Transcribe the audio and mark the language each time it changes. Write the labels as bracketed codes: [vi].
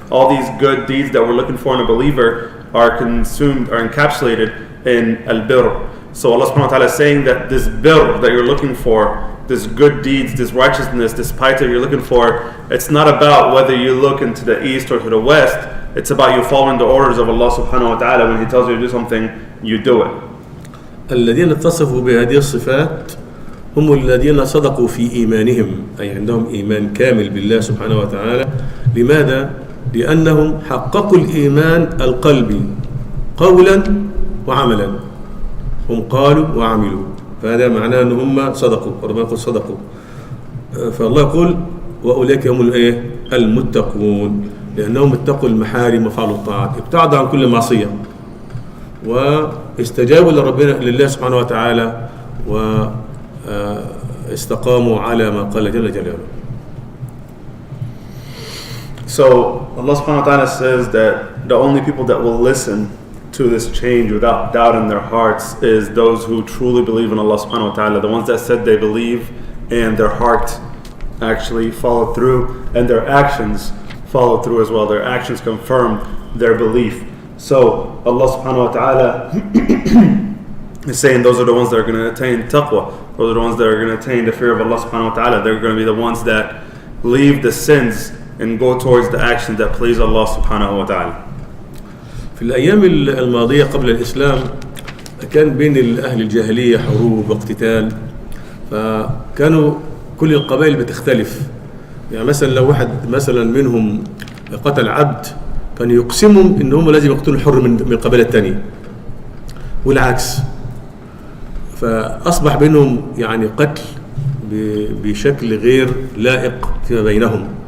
[en] All these good deeds that we're looking for in a believer are encapsulated in al-birr. So Allah subhanahu wa ta'ala is saying that this birr that you're looking for, this good deeds, this righteousness, this piety that you're looking for, it's not about whether you look into the east or to the west. It's about you following the orders of Allah subhanahu wa ta'ala. When He tells you to do something, you do it. [ar] الذين اتصفوا بهذه الصفات هم الذين صدقوا في إيمانهم، أي عندهم إيمان كامل بالله سبحانه وتعالى. لماذا؟ لأنهم حققوا الإيمان القلبي قولا وعملا. هم قالوا وعملوا، فهذا معناه أن هم صدقوا. ربنا يقول صدقوا. فالله يقول وأولئك هم المتقون، لأنهم اتقوا المحارم وفعلوا الطاعات، ابتعدوا عن كل معصية واستجابوا لله سبحانه وتعالى واستقاموا على ما قال جل جلاله. So Allah subhanahu wa ta'ala says that the only people that will listen to this change without doubt in their hearts is those who truly believe in Allah subhanahu wa ta'ala, the ones that said they believe and their heart actually followed through and their actions follow through as well. Their actions confirm their belief. So Allah subhanahu wa ta'ala is saying those are the ones that are going to attain taqwa. Those are the ones that are going to attain the fear of Allah subhanahu wa ta'ala. They're going to be the ones that leave the sins and go towards the actions that please Allah subhanahu wa ta'ala. في الأيام الماضية قبل الإسلام كان بين أهل الجاهلية حروب واقتتال، فكانوا كل القبائل بتختلف. يعني مثلا لو واحد مثلا منهم قتل عبد كان يقسمهم ان هم لازم يقتلوا الحر من القبيله الثانيه والعكس، فاصبح بينهم يعني قتل بشكل غير لائق فيما بينهم.